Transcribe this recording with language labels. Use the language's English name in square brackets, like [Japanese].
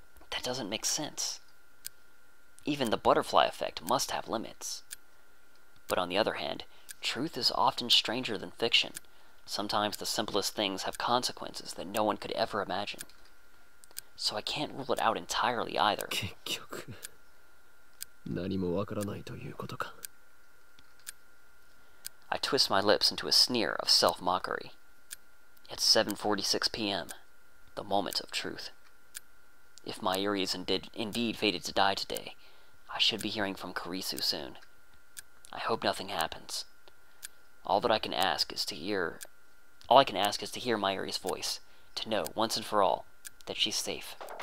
[English] That doesn't make sense. Even the butterfly effect must have limits. But on the other hand, truth is often stranger than fiction. Sometimes the simplest things have consequences that no one could ever imagine. So I can't rule it out entirely either. [Japanese] 結局何もわからないということか。 [English] I twist my lips into a sneer of self-mockery. It's 7:46 p.m., the moment of truth. If Mayuri is indeed fated to die today, I should be hearing from Kurisu soon. I hope nothing happens. All I can ask is to hear Mayuri's voice, to know once and for all that she's safe.